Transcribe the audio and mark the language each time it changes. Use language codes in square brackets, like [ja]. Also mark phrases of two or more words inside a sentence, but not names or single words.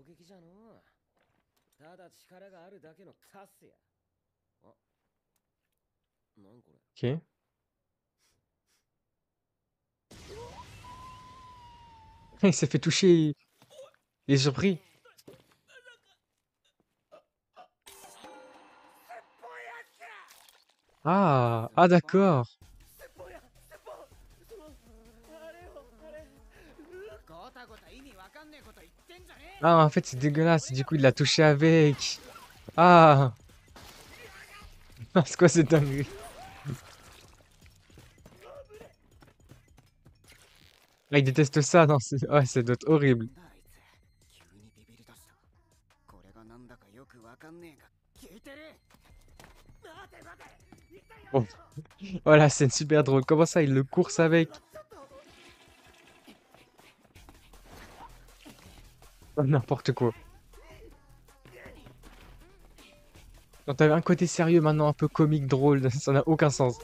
[ja] 攻撃じゃのう。ただ力があるだけのカスや。あ、なんこれ。 [fr] Ok. Il s'est fait toucher. Il est surpris. Ah, ah d'accord. [ja] ゴタゴタ意味わかんねえこと言ってんじゃねえ。 [fr] Ah, en fait, c'est dégueulasse. Du coup, il l'a touché avec. Ah. Ah, c'est quoi cette dinguerie? Ah, il déteste ça, non? Ouais, ça doit être horrible. [ja] なんだあいつ。急にビビり出した。これがなんだかよくわかんねえが聞いてる。待て待て。一体やめろ。 [fr] Oh, la scène super drôle. Comment ça, il le course avec? Oh, n'importe quoi. Quand t'avais un côté sérieux, maintenant un peu comique, drôle, ça n'a aucun sens.